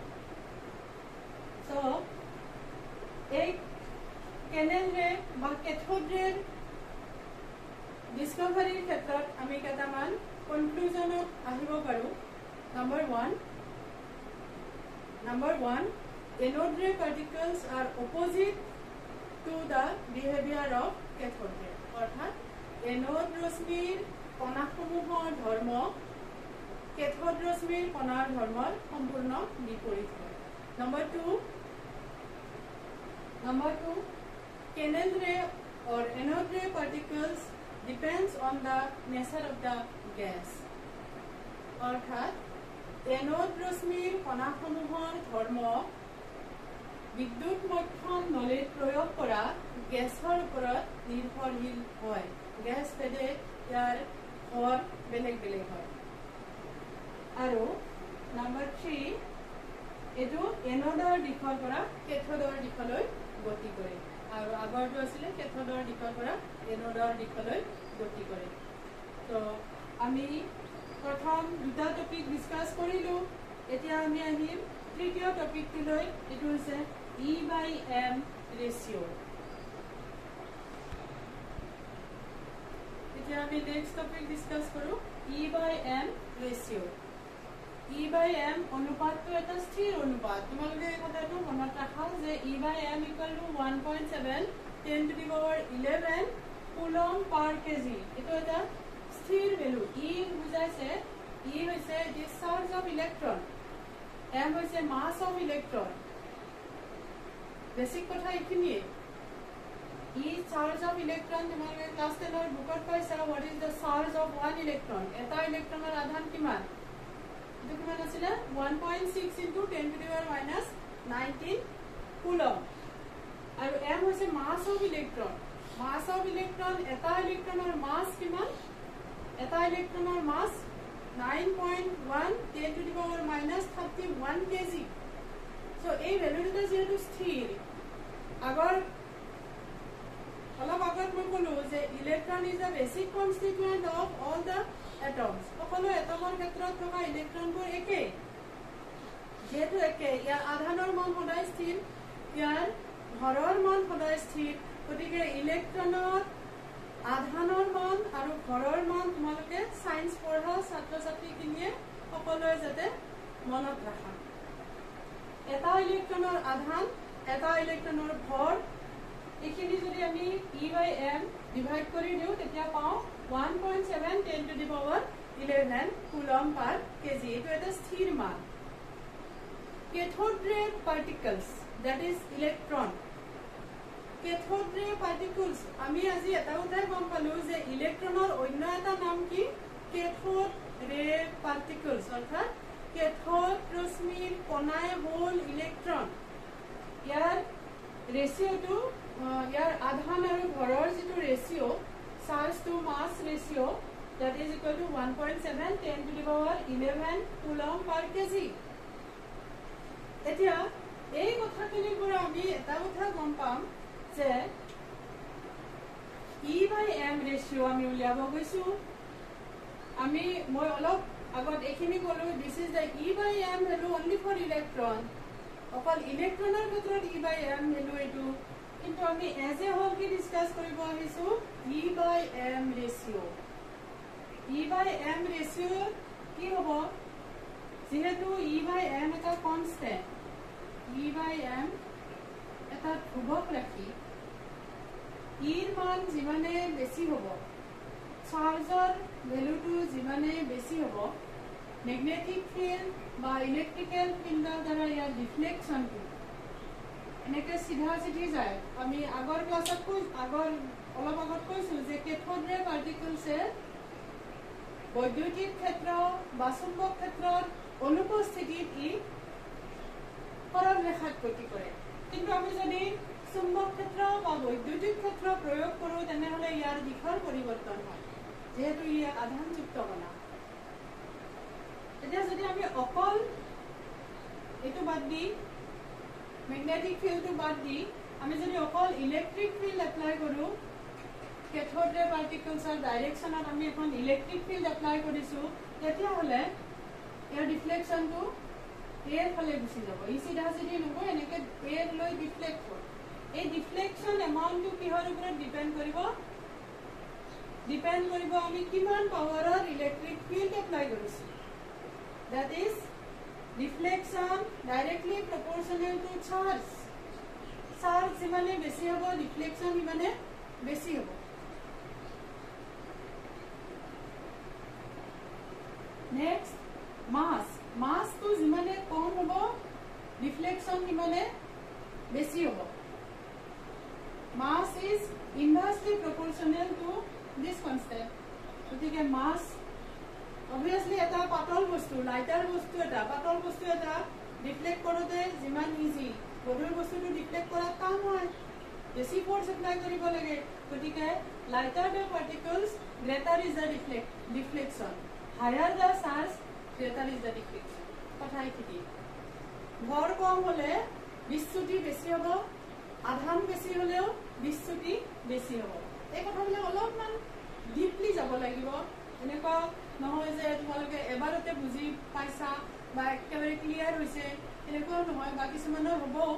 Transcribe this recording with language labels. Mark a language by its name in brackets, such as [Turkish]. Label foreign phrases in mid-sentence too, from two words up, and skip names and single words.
[English] So a canal ray [Assamese] ba [English] cathode ray discovery [Assamese] ক্ষেত্ৰত আমি কেইটামান conclusion আহিব পাৰো. [English] Number one, anode ray particles are opposite to the behavior of cathode ray. [Assamese] অৰ্থাৎ এনোড ৰশ্মিৰ কণাসমূহৰ ধৰ্ম কেথোড ৰশ্মিৰ কণাৰ ধৰ্মৰ সম্পূৰ্ণ বিপৰীত হয়. [English] Number two, canal ray or anode ray particles depends on the nature of the gas. [Assamese] অৰ্থাৎ এনোড ৰশ্মিৰ কণাসমূহৰ ধৰ্ম বিদ্যুৎ মধ্যম নলীত প্ৰয়োগ কৰা গ্যাসৰ ওপৰত নিৰ্ভৰশীল হয় গ্যাস ভেদে ইয়াৰ আৰু বেলেগ বেলেগ হয় আৰু নম্বৰ 3 এটা এনোডৰ দিশৰ পৰা কেথোডৰ দিশলৈ গতি কৰে আৰু আগৰটো আছিল কেথোডৰ দিশৰ পৰা এনোডৰ দিশলৈ গতি কৰে তো আমি প্ৰথম দুটা টপিক ডিসকাস কৰিলো এতিয়া আমি আহিম তৃতীয় টপিকটোলৈ এটো হৈছে E/M ৰেশিও এতিয়া আমি [English] next topic [Assamese] ডিসকাস কৰো E/M ৰেশিও E/M অনুপাতটো এটা স্থিৰ অনুপাত তোমালোকে এই কথাটো মনত ৰাখা যে E/M = 1.7 10 [English] to the power 11 coulomb per kg [Assamese] এটো এটা স্থিৰ ভ্যালু E বুজাইছে E হৈছে [English] the charge of electron [Assamese] M হৈছে [English] mass of electron [Assamese] বেসিক কথা এখিনি E [English] charge of electron [Assamese] তোমালোকে ক্লাস 10 ৰ বুকত পাইছা [English] what is the charge of one electron [Assamese] এটা ইলেক্ট্ৰনৰ আধান কিমান কিমান আছিল [English] 1.6 into 10 to the power minus 19 [Assamese] কুলম আৰু m হৈছে [English] mass of electron [Assamese] এটা ইলেক্ট্ৰনৰ মাস কিমান এটা ইলেক্ট্ৰনৰ মাস [English] 9.1 10 to the power minus 31 kg [Assamese] so এই ভ্যালুটা যেহেতু স্থিৰ আগৰ অলপ আগত মই ক'লো যে [English] electron is the basic constituent of all the atoms [Assamese] সকলো এটমৰ ক্ষেত্ৰত থকা ইলেক্ট্ৰনবোৰ একে যেহেতু একে ইয়াৰ আধানৰ মান সদায় স্থিৰ ইয়াৰ ভৰৰ মান সদায় স্থিৰ গতিকে ইলেক্ট্ৰনৰ আধানৰ মান আৰু ভৰৰ মান তোমালোকে সায়েন্স পঢ়া ছাত্ৰ ছাত্ৰীখিনিয়ে সকলোৱে যাতে মনত ৰাখা এটা ইলেক্ট্ৰনৰ আধান এটা ইলেক্ট্ৰনৰ ভৰ এখিনি যদি আমি E/M ডিভাইড কৰি দিও তেতিয়া পাও 1.7 10 [English] to the power 11 coulomb per kg [Assamese] এটো এটা স্থিৰ মান [English] cathode ray particles that is electron cathode ray particles [Assamese] আমি আজি এটা উদাই গম পালো যে ইলেক্ট্ৰনৰ অন্য এটা নাম কি [English] cathode ray particles [Assamese] অৰ্থাৎ cathode ৰশ্মিৰ কণাই হ'ল ইলেক্ট্ৰন ইয়াৰ ৰেশিওটো ইয়াৰ আধান আৰু ভৰৰ যেটো ৰেশিও [English] charge to mass ratio that is equal to 1.7 10 to the power 11 coulomb per kg [Assamese] এতিয়া এই কথাখিনি পৰা আমি এটা কথা গম পাম যে E/M ৰেশিও আমি উলিয়াব গৈছো আমি মই অলপ আগত এখিনি ক'লো [English] this is the E/M value only for electron [Assamese] অকল ইলেক্ট্ৰনৰ ক্ষেত্ৰত [English] E/M value [Assamese] এটো কিন্তু আমি [English] as a whole [Assamese] কি ডিসকাস কৰিব আহিছো E/M ৰেশিও E/M ৰেশিও কি হ'ব যেহেতু E/M এটা কনস্ট্যান্ট E/M এটা ধ্ৰুৱক ৰাখি ইৰ মান যিমানে বেছি হ'ব চাৰ্জৰ ভ্যালুটো যিমানে বেছি হ'ব [English] magnetic field [Assamese] বা [English] electrical field [Assamese] দ্বাৰা ইয়াৰ ৰিফ্লেকশনটো এনেকে সিধা সিধি যায় আমি আগৰ ক্লাছত অলপ আগত কৈছো যে [English] cathode ray [Assamese] particles বৈদ্যুতিক ক্ষেত্ৰ বা চুম্বক ক্ষেত্ৰৰ অনুপস্থিতিত ই সৰল ৰেখাত গতি কৰে কিন্তু আমি যদি চুম্বক ক্ষেত্ৰ বা বৈদ্যুতিক ক্ষেত্ৰ প্ৰয়োগ কৰো তেনেহলে ইয়াৰ দিশৰ পৰিৱৰ্তন হয় যেহেতু ই আধানযুক্ত কণা এতিয়া যদি আমি অকল এটো বাদ দি [English] magnetic field [Assamese] বাদ দি আমি যদি অকল [English] electric field apply [Assamese] কৰো [English] cathode ray particles [Assamese] ডাইৰেকশনত আমি এখন [English] electric field apply [Assamese] কৰিছো তেতিয়া হলে ইয়াৰ ডিফ্লেকশনটো এৰ ফালে গুচি যাব ই সিধা সিধি নহয় এনেকে এৰ লৈ ডিফ্লেক্ট হয় এই [English] deflection amount [Assamese] কিহৰ ওপৰত ডিপেন্ড কৰিব আমি কিমান পাৱাৰৰ [English] electric field apply [Assamese] কৰিছো [English] that is deflection directly proportional to charge [Assamese] যিমানে বেছি হ'ব ডিফ্লেকশন সিমানে বেছি হ'ব [English] next mass to [Assamese] যিমানে কম হ'ব ডিফ্লেকশন সিমানে বেছি হ'ব [English] mass is inversely proportional to this constant [Assamese] গতিকে [English] mass obviously [Assamese] এটা পাতল বস্তু লাইটাৰ বস্তু এটা পাতল বস্তু এটা ডিফ্লেক্ট কৰোতে যিমান ইজি গধুৰ বস্তুটো ডিফ্লেক্ট কৰা কাম হয় বেছি ফ'ৰ্চ এপ্লাই কৰিব লাগে গতিকে [English] lighter the particles greater is the deflection higher the charge greater is the deflection [Assamese] কথা এইখিনি ভৰ কম হ'লে বিচ্যুতি বেছি হ'ব আধান বেছি হ'লেও বিচ্যুতি বেছি হ'ব এই কথাবিলাক অলপমান ডিপলি যাব লাগিব এনেকুৱা নহয় যে তোমালোকে এবাৰতে বুজি পাইছা বা একেবাৰে ক্লিয়াৰ হৈছে এনেকুৱাও নহয় বা কিছুমানৰ হ'ব